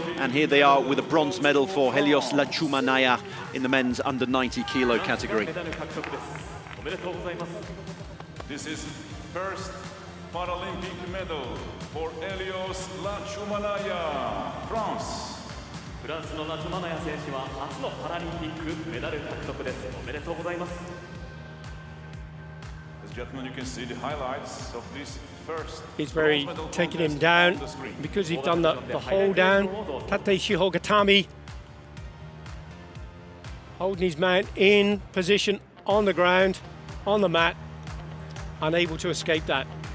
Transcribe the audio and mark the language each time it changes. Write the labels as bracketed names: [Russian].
[English] And here they are with a bronze medal for Helios Lachumanaya in the men's under 90 kilo category. This is first Paralympic medal for Helios Lachumanaya, France. [Japanese] フランスのラチュマナヤ選手は初のパラリンピックメダル獲得です。おめでとうございます。 [English] Gentlemen, you can see the highlights of this first. He's very taking him down because he's done the hold down. Tate Shihogatami. Holding his mount in position on the ground, on the mat, unable to escape that.